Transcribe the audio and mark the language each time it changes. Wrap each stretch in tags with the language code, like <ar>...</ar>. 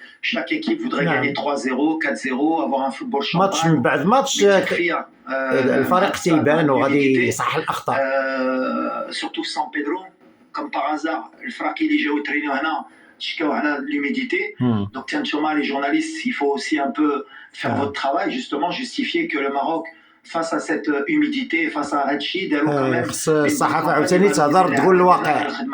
<fr>Chaque équipe voudrait gagner 3-0, 4-0, avoir un football champagne.</fr> <ar>ماتش من بعد ماتش الفريق تيبان وغادي يصحح الاخطاء.</ar> <fr>Surtout San Pedro, comme par hasard,</fr> <ar>الفراقي اللي جاو يترينيو هنا تشكاو على</ar> <fr>l'humidité. Donc tiens Choma, les journalistes, il faut aussi un peu faire votre travail, justement justifier que le Maroc face à cette humidité face à</fr> <ar>هادشي داروا</ar> <fr>quand même.</fr> <ar>الصحافه عاوتاني تهضر تقول الواقع.</ar>